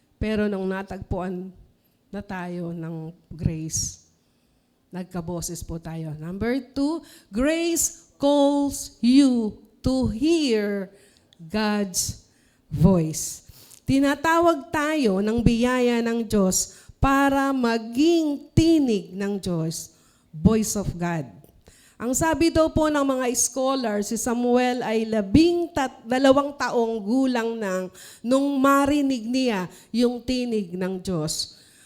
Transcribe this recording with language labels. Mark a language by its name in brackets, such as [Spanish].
[Filipino] Pero nung natagpuan na tayo ng grace, nagkaboses po tayo. [English] Number 2, grace calls you to hear God's voice. [Filipino] Tinatawag tayo ng biyaya ng Diyos para maging tinig ng Diyos, [English] voice of God. [Filipino] Ang sabi daw po ng mga scholar, si Samuel ay 12 taong gulang nung marinig niya yung tinig ng Diyos.